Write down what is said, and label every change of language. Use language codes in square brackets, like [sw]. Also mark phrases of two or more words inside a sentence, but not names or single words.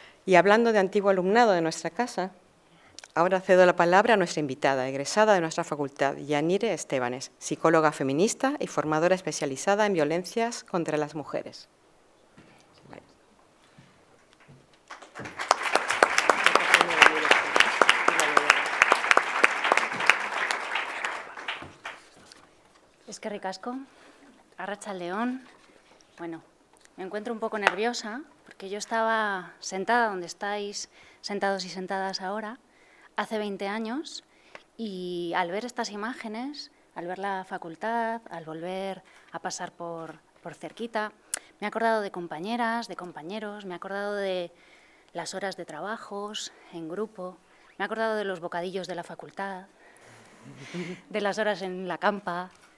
[es] Y hablando de antiguo alumnado de nuestra casa, ahora cedo la palabra a nuestra invitada, egresada de nuestra facultad, Yanire Estebanes, psicóloga feminista y formadora especializada en violencias contra las mujeres. [eu] Eskerrik asko, Arratsaldeon. [es] Bueno, me encuentro un poco nerviosa porque yo estaba sentada donde estáis sentados y sentadas ahora hace 20 años y al ver estas imágenes, al ver la facultad, al volver a pasar por cerquita, me he acordado de compañeras, de compañeros, me he acordado de las horas de trabajos en grupo, me he acordado de los bocadillos de la facultad, de las horas en la campa,